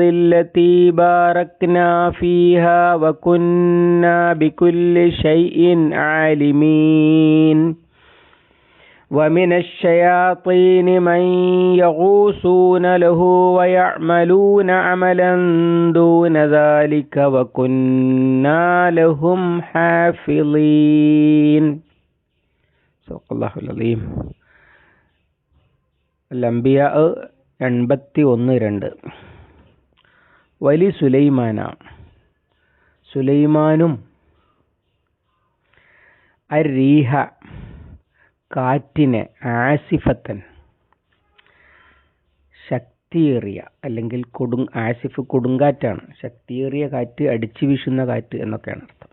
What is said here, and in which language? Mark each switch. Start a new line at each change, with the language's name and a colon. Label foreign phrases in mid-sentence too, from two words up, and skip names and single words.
Arabic: التي باركنا فيها وكنا بكل شيء عالمين ومن الشياطين من يغوصون له ويعملون عملا دون ذلك وكنا لهم حافظين صدق الله العظيم. الأنبياء 81-2.
Malayalam: വലി സുലൈമാനും അരീഹ കാറ്റിനെ ആസിഫത്തൻ ശക്തിയേറിയ അല്ലെങ്കിൽ ആസിഫ് കൊടുങ്കാറ്റാണ്, ശക്തിയേറിയ കാറ്റ്, അടിച്ചു വീശുന്ന കാറ്റ് എന്നൊക്കെയാണ് അർത്ഥം.